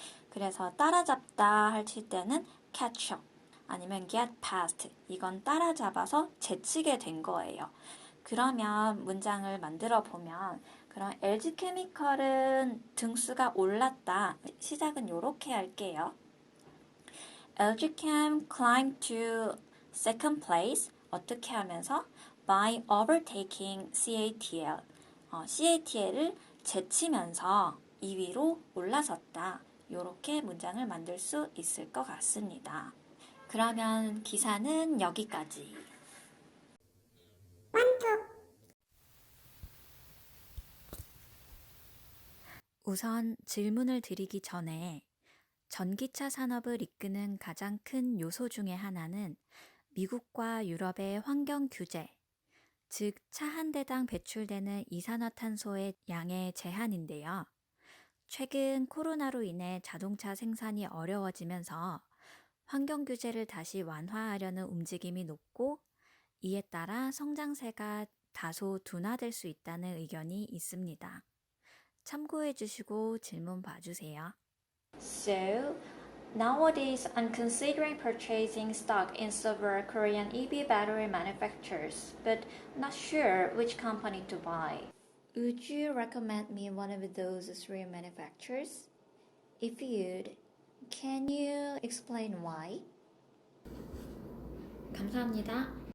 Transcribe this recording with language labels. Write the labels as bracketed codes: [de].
[ko] 그래서 따라잡다 하실 때는 catch up 아니면 get past 이건 따라잡아서 제치게 된 거예요. 그러면 문장을 만들어 보면 그럼 LG케미컬은 등수가 올랐다. 시작은 이렇게 할게요. [en] LGchem climbed to second place. [ko] 어떻게 하면서? [en] By overtaking CATL. [ko] CATL을 제치면서 2위로 올라섰다. 이렇게 문장을 만들 수 있을 것 같습니다. 그러면 기사는 여기까지. 우선 질문을 드리기 전에 전기차 산업을 이끄는 가장 큰 요소 중에 하나는 미국과 유럽의 환경 규제, 즉 차 한 대당 배출되는 이산화탄소의 양의 제한인데요. 최근 코로나로 인해 자동차 생산이 어려워지면서 환경 규제를 다시 완화하려는 움직임이 높고 이에 따라 성장세가 다소 둔화될 수 있다는 의견이 있습니다. 참고해 주시고 질문 봐주세요. [en] So, nowadays I'm considering purchasing stock in several Korean EV battery manufacturers, but not sure which company to buy. Would you recommend me one of those three manufacturers? If you'd, can you explain why? [ko] 감사합니다.